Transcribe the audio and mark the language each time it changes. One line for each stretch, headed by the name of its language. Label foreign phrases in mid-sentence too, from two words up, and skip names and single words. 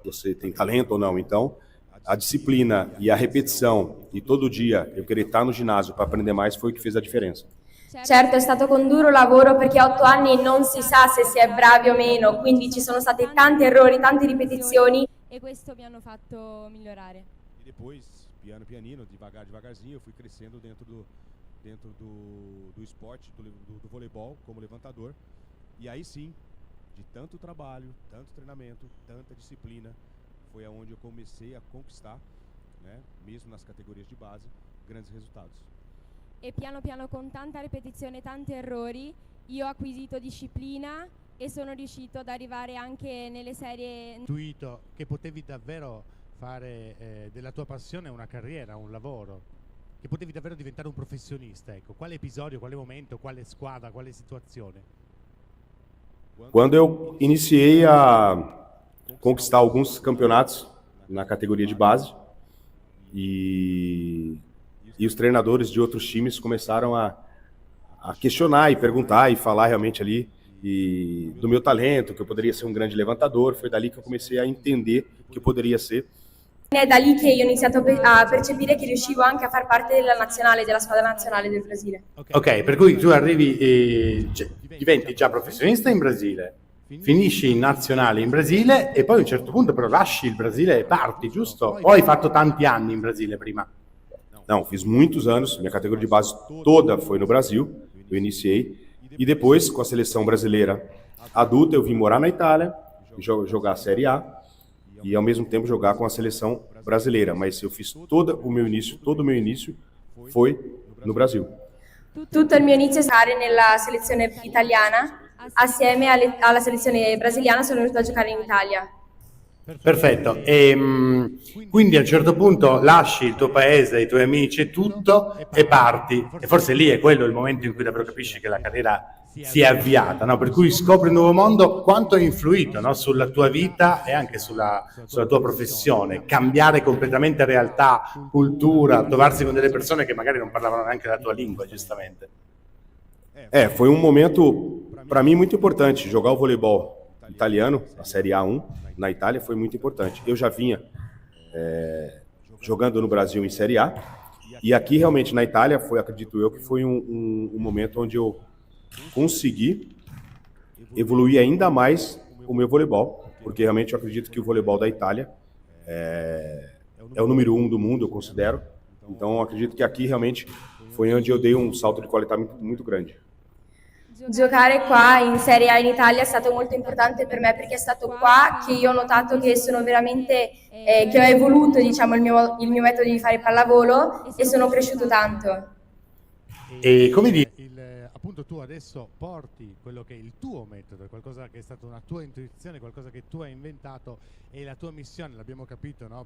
Portuguese: Você tem talento ou não. Então, a disciplina e a repetição e todo dia eu querer estar no ginásio para aprender mais foi o que fez a diferença.
Italian: certo è stato con duro lavoro perché a 8 anni non si sa se si è bravi o meno, quindi ci sono stati tanti errori, tante ripetizioni. E questo mi hanno fatto migliorare.
Portuguese: E depois,
Italian: piano pianino,
Portuguese: devagarzinho, eu fui crescendo dentro do esporte, do voleibol como levantador. E aí sim, de tanto trabalho, tanto treinamento, tanta disciplina, foi aonde eu comecei a conquistar, né, mesmo nas categorias de base, grandes resultados.
Italian: E piano piano con tanta ripetizione e tanti errori io ho acquisito disciplina e sono riuscito ad arrivare anche nelle serie. Intuito che potevi davvero fare della tua passione una carriera, un lavoro, che potevi davvero diventare un professionista, ecco. Quale episodio, quale momento, quale squadra, quale situazione?
Portuguese: Quando eu iniciei a conquistar alguns campeonatos na categoria de base e os treinadores de outros times começaram a questionar e perguntar e falar realmente ali e do meu talento, que eu poderia ser um grande levantador. Foi dali que eu comecei a entender que eu poderia ser.
Italian: È da lì che io ho iniziato a percepire che riuscivo anche a far parte della squadra nazionale del Brasile. Ok, per cui tu arrivi, diventi già professionista in Brasile, finisci in nazionale in Brasile e poi a un certo punto però lasci il Brasile e parti, giusto? O hai fatto tanti anni in Brasile prima?
Portuguese: Não, fiz muitos anos, minha categoria de base toda foi no Brasil, eu iniciei, e depois com a seleção brasileira adulta eu vim morar na Itália, jogar a Série A, e ao mesmo tempo jogar com a seleção brasileira, mas eu fiz todo o meu início foi no Brasil.
Italian: Tutto il mio inizio è stare nella selezione italiana, assieme alla selezione brasiliana sono venuta a giocare in Italia. Perfetto, e quindi a un certo punto lasci il tuo paese, i tuoi amici e tutto e parti, e forse lì è quello il momento in cui davvero capisci che la carriera si è avviata, no? Per cui scopri un nuovo mondo. Quanto ha influito, no? Sulla tua vita e anche sulla tua professione, cambiare completamente realtà, cultura, trovarsi con delle persone che magari non parlavano neanche la tua lingua, giustamente.
Portuguese: Foi um momento para mim muito importante. Jogar o voleibol italiano, a Série A1, na Itália, foi muito importante. Eu já vinha jogando no Brasil em Série A, e aqui realmente na Itália foi, acredito eu, que foi um momento onde eu consegui evoluir ainda mais o meu voleibol, porque realmente eu acredito que o voleibol da Itália é o número 1 do mundo, eu considero. Então eu acredito que aqui realmente foi onde eu dei um salto de qualidade muito grande.
Italian: Giocare qua in Serie A in Italia è stato molto importante per me perché è stato qua che io ho notato che sono veramente, che ho evoluto, diciamo, il mio metodo di fare pallavolo e sono cresciuto tanto. E come dire, Appunto tu adesso porti quello che è il tuo metodo, qualcosa che è stata una tua intuizione, qualcosa che tu hai inventato, e la tua missione, l'abbiamo capito, no?